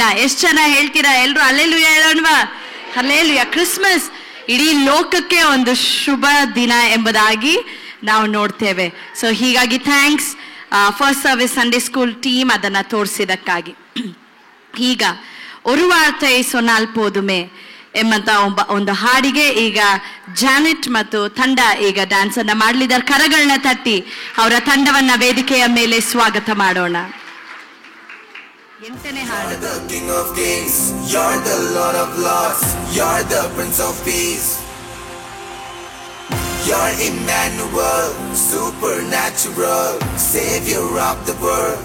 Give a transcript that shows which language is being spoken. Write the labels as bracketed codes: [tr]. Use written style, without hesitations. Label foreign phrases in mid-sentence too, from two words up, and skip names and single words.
[kn] ಎಷ್ಟು ಜನ ಹೇಳ್ತೀರಾ? ಎಲ್ರು ಹಲ್ಲೆಲೂಯಾ ಹೇಳೋಣವಾ? ಹಲ್ಲೆಲೂಯಾ. ಕ್ರಿಸ್ಮಸ್ ಇಡೀ ಲೋಕಕ್ಕೆ ಒಂದು ಶುಭ ದಿನ ಎಂಬುದಾಗಿ ನಾವು ನೋಡ್ತೇವೆ. ಸೊ ಹೀಗಾಗಿ [en] thanks first service Sunday school team [kn] ಅದನ್ನ ತೋರಿಸಿದಕ್ಕಾಗಿ. ಈಗ [ta] ஒரு வார்த்தை சொன்னால் போதுமே [kn] ಎಂಬಂತ ಒಂದು ಹಾಡಿಗೆ ಈಗ ಜಾನೆಟ್ ಮತ್ತು ತಂಡ ಈಗ ಡ್ಯಾನ್ಸ್ ಅನ್ನ ಮಾಡಲಿದ್ದಾರೆ. ಕರಗಳನ್ನ ತಟ್ಟಿ ಅವರ ತಂಡವನ್ನ ವೇದಿಕೆಯ ಮೇಲೆ ಸ್ವಾಗತ ಮಾಡೋಣ. ಎಂಟನೇ ಹಾಡು. [en] The King of Kings, you're the Lord of Lords, you're the Prince of Peace. You're Emmanuel, supernatural, Savior of the world.